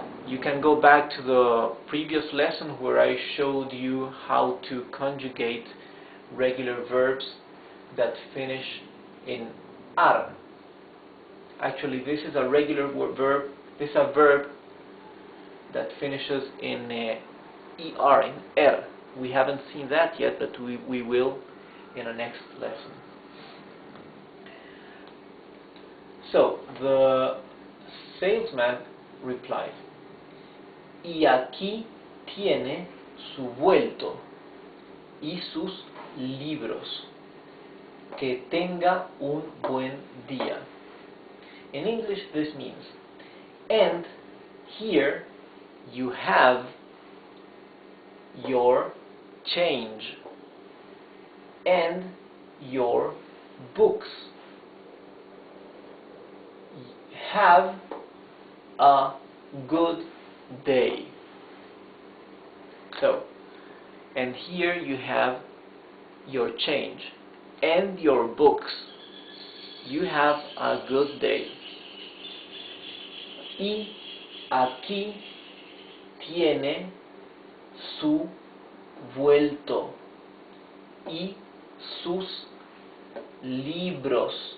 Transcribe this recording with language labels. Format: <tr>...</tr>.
<en>You can go back to the previous lesson where I showed you how to conjugate regular verbs that finish in ar. Actually, this is a regular verb. This is a verb that finishes in er, in er. We haven't seen that yet, but we will in the next lesson. So the salesman replied,</en> <es>y aquí tiene su vuelto y sus libros. Que tenga un buen día.</es> <en>In English this means, and here you have your change and your books. Have a good day. So, and here you have your change and your books. You have a good day.</en> <es>Y aquí tiene su vuelto y sus libros.</es>